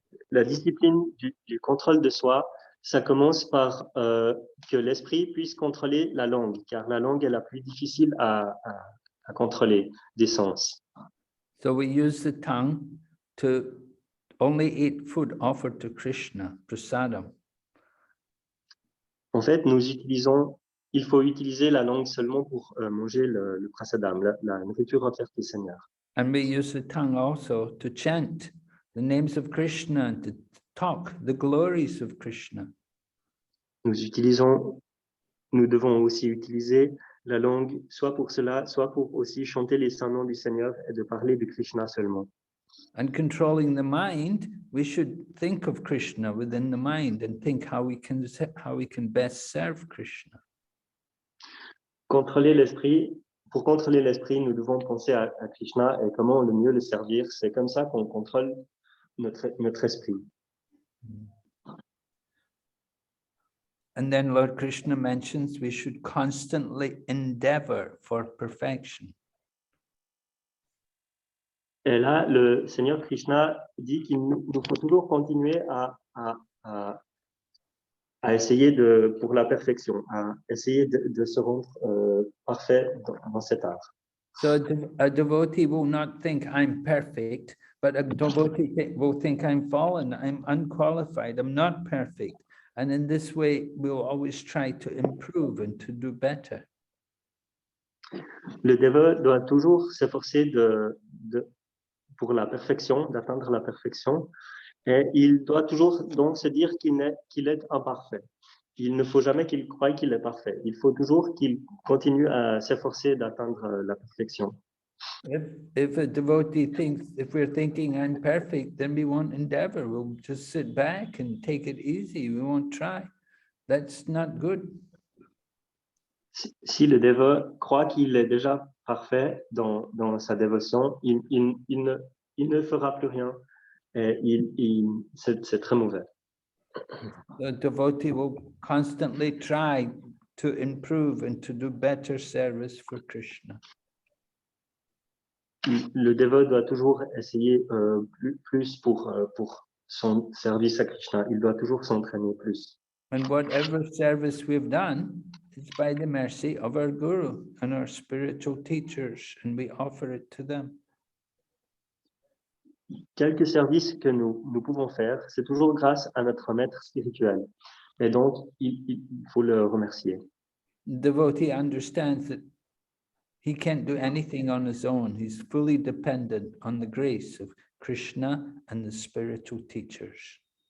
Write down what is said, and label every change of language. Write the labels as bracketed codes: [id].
[fr] La discipline du contrôle de soi, ça commence par que l'esprit puisse contrôler la langue, car la langue est la plus difficile à contrôler des sens. [en] So we use the tongue to only eat food offered to Krishna, prasadam. [fr] En fait, il faut utiliser la langue seulement pour manger le prasadam, la nourriture offerte au Seigneur. [en] And we use the tongue also to chant the names of Krishna and to talk the glories of Krishna. [fr] Nous devons aussi utiliser la langue soit pour cela, soit pour aussi chanter les saints noms du Seigneur et de parler de Krishna seulement. [en] And controlling the mind, we should think of Krishna within the mind and think how we can best serve Krishna. [fr] Pour contrôler l'esprit, nous devons penser à Krishna et comment le mieux le servir. C'est comme ça qu'on contrôle notre esprit. [en] And then Lord Krishna mentions we should constantly endeavor for perfection. [fr] Et là, le Seigneur Krishna dit qu'il nous faut toujours continuer à essayer pour la perfection, à essayer de se rendre parfait dans cet art. [en] So a devotee will not think I'm perfect, but a devotee will think I'm fallen, I'm unqualified, I'm not perfect. And in this way, we'll always try to improve and to do better. [fr] Le dévot doit toujours s'efforcer pour la perfection, d'atteindre la perfection, et il doit toujours donc se dire qu'il est imparfait. Il ne faut jamais qu'il croie qu'il est parfait. Il faut toujours qu'il continue à s'efforcer d'atteindre la perfection. [en] If a devotee thinks, if we're thinking I'm perfect, then we won't endeavor. We'll just sit back and take it easy. We won't try. That's not good. [fr] Si le dévot croit qu'il est déjà parfait dans sa dévotion, il ne fera plus rien. Et c'est très mauvais. [en] The devotee will constantly try to improve and to do better service for Krishna. [fr] Le dévot doit toujours essayer plus pour son service à Krishna. Il doit toujours s'entraîner plus. [en] And whatever service we've done, it's by the mercy of our Guru and our spiritual teachers, and we offer it to them. [fr] Quelques services que nous pouvons faire, c'est toujours grâce à notre maître spirituel. Et donc, il faut le remercier. [en] The devotee understands that he can't do anything on his own. He's fully dependent on the grace of Krishna and the spiritual teachers.